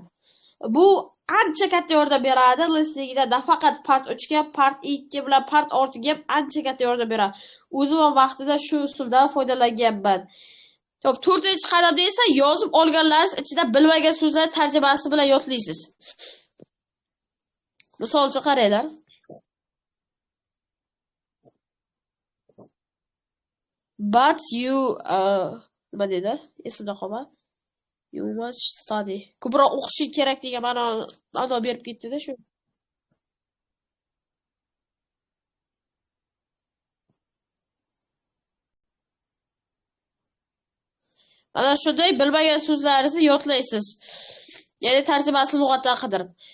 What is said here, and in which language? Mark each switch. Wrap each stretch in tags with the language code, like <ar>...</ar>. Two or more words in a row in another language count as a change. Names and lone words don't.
<uz>Bu ancha katta yordam beradi listeningda, nafaqat part 3 ga, part 2 bilan part 6 ga ancha katta yordam beradi. O'zim ham vaqtida shu usuldan foydalanganman. Xo'p, 4-qadamda esa yozib olganlaringiz ichida bilmagan so'zlar tarjimasi bilan yodlaysiz. Misol uchun qaranglar.</uz> <en>But you</en> <uz>nima dedi? Esimda qolma.</uz> <en>You must study.</en> <uz>Ko'proq o'qishing kerak degan ma'no berib ketdi-da shu. Mana shunday bilmagan so'zlaringizni yodlaysiz. Ya'ni tarjimasini lug'atdan qidirib.</uz>